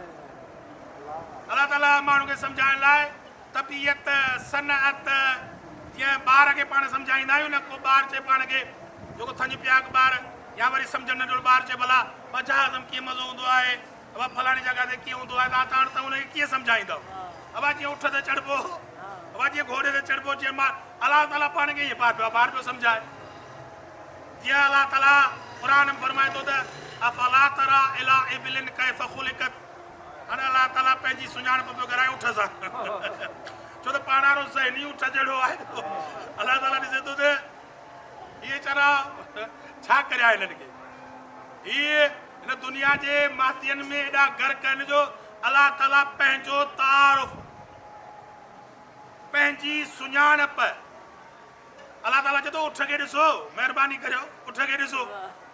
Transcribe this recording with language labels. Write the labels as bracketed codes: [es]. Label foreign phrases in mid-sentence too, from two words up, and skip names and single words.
[sd] अल्लाह ताला माण्हुनि खे सम्झाइण लाइ तबियत, सनअत, जीअं ॿार खे पाण सम्झाईंदा आहियूं न, को ॿार चए पाण खे जेको थञ पिया ॿार, या वरी सम्झ नंढो ॿार चए भला जहाज़ में कीअं मज़ो हूंदो आहे, अब फलाणी जगह ते कीअं हूंदो आहे, तव्हां त हुनखे कीअं सम्झाईंदव। अब जीअं उठ ते चढ़बो, अब जीअं घोड़े ते चढ़बो, जीअं मां अल्लाह ताला पाण खे ईअं ॿार पियो सम्झाए। जीअं अल्लाह ताला क़ुरान में फरमाए थो त [ar] أفلا ترى إلى إبل كيف خلقت. [sd] हाणे अल्लाह ताला पंहिंजी सुञाणप पियो कराए उठ सां, छो त पाण वारो ज़हनी उठ जहिड़ो आहे। अल्लाह ताला ॾिसे थो त इहे चरा छा करिया हिननि खे, इहे हिन दुनिया जे मातियनि में एॾा गर्क आहिनि जो अल्लाह ताला पंहिंजो तारुफ़, पंहिंजी सुञाणप, अल्लाह ताला चए थो उठ खे ॾिसो, महिरबानी करियो उठ खे ॾिसो।